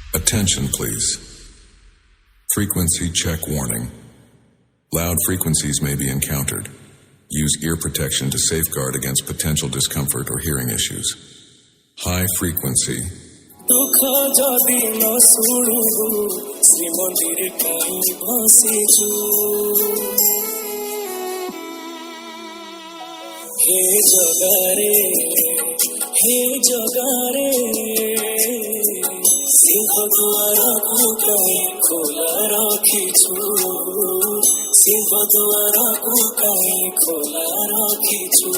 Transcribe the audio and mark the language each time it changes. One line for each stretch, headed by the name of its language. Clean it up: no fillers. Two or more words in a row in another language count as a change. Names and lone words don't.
English: Attention, please. Frequency check warning. Loud frequencies may be encountered. Use ear protection to safeguard against potential discomfort or hearing issues. High frequency.
Odia: ଦୁଖ ଯଦି ନ ଶୁଣିବୁ ଶ୍ରୀମନ୍ଦିର କାହିଁ ବସିଛୁ ହେ ଜଗାରେ ସିଂହ ଦ୍ୱାର କୁ କାହିଁ ଖୋଲା ରଖିଛୁ ସିଂହ ଦ୍ୱାର କୁ କାହିଁ ଖୋଲା ରଖିଛୁ